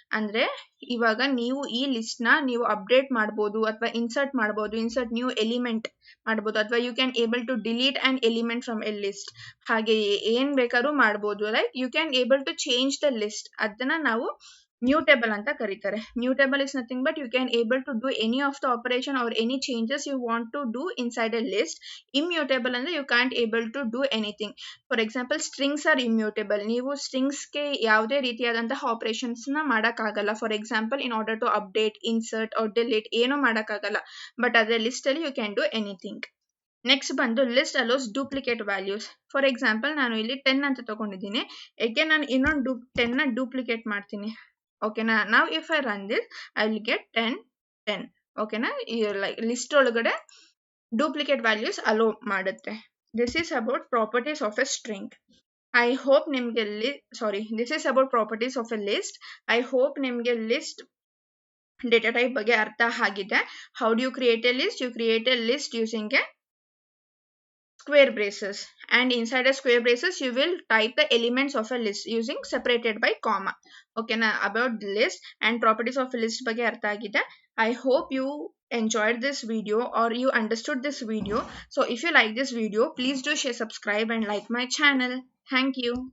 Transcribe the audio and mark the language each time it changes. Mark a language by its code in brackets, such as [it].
[kn] ಅಂದ್ರೆ ಇವಾಗ ನೀವು ಈ ಲಿಸ್ಟ್ ನ ನೀವು ಅಪ್ಡೇಟ್ ಮಾಡಬಹುದು ಅಥವಾ ಇನ್ಸರ್ಟ್ ಮಾಡಬಹುದು, ಇನ್ಸರ್ಟ್ ನ್ಯೂ ಎಲಿಮೆಂಟ್ ಮಾಡಬಹುದು, ಅಥವಾ [en] You can able to delete an element from a list. [kn] ಹಾಗೆ ಏನ್ ಬೇಕಾದ್ರೂ ಮಾಡಬಹುದು. [en] like you can able to change the list, [kn] ಅದನ್ನ ನಾವು mutable ಅಂತ ಕರೀತಾರೆ. [en] Mutable is nothing but you can able to do any of the operation or any changes you want to do inside a list. Immutable ಅಂದ್ರೆ you can't able to do anything. For example, strings are immutable. [kn] ನೀವು strings ಗೆ ಯಾವುದೇ ರೀತಿಯಾದಂತಹ operations ನ ಮಾಡಕ್ಕಾಗಲ್ಲ. [en] For example, in order to update, insert or delete [kn] ಏನೂ ಮಾಡಕ್ಕಾಗಲ್ಲ. [en] But [kn] ಅದೇ list ಅಲ್ಲಿ [en] you can do anything. [kn] Next ಬಂದು [en] List allows duplicate values. For example [kn] ನಾನು ಇಲ್ಲಿ 10 ಅಂತ ತಗೊಂಡಿದ್ದೀನಿ, ಏಕೆ ನಾನು ಇನ್ನೊಂದು 10 ನ ಡೂಪ್ಲಿಕೇಟ್ ಮಾಡ್ತೀನಿ. ಓಕೆನಾ. [en] ನಾವು if I run this I will get 10 10. [kn] ಓಕೆನಾ. ಲೈಕ್ ಲಿಸ್ಟ್ ಒಳಗಡೆ ಡೂಪ್ಲಿಕೇಟ್ ವ್ಯಾಲ್ಯೂಸ್ ಅಲೋ ಮಾಡುತ್ತೆ. [en] This is about properties of a string. I hope [kn] ನಿಮ್ಗೆ [en] This is about properties of a list. I hope [kn] ನಿಮ್ಗೆ list data type ಬಗ್ಗೆ ಅರ್ಥ ಆಗಿದೆ. [en] How do you create a list? You create a list [kn] using [en] A square braces, and inside a square braces you will type the elements of a list using separated by comma. Okay na, about the list and properties of a list [kn] ಬಗ್ಗೆ ಅರ್ಥ ಆಗಿದೆ. [en] I hope you enjoyed this video or you understood this video. So if you like this video, please do share, subscribe and like my channel. Thank you.